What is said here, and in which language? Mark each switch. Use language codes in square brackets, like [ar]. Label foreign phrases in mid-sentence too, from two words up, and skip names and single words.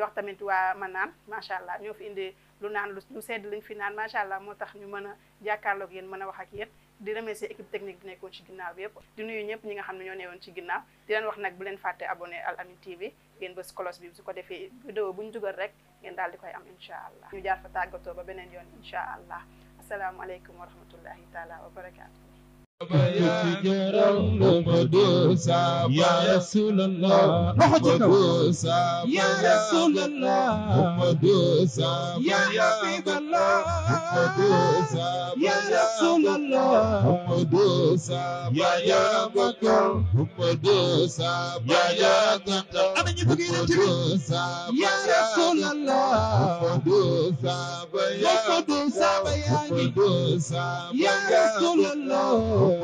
[wo] wax tamit waa Manaan [ar] ما شاء الله [wo] ñoo fi indi lu naan lu sedd lañ fi naan [ar] ما شاء الله [wo] moo tax ñu mën a jàkkaarloog yéen mën a wax ak yéen di [fr] remercier équipe technique [wo] bi nekkoon ci ginnaaw bi yëpp di nuyu ñëpp ñi nga xam ne ñoo newoon ci ginnaaw di leen wax nag bu leen fàtte abonné Al Amine TV ngeen bës cloche bi su ko defee vidéo bu ñu dugal rek ngeen daal di koy am [ar] إن شاء الله [wo] ñu jaar fa tàggatoo ba beneen yoon [ar] إن شاء الله السلام عليكم ورحمة الله تعالى وبركاته. يا رسول الله، يا رسول الله، يا حبيب الله, يا رسول الله، يا بكر، يا تقوى، يا رسول الله، يا رسول الله.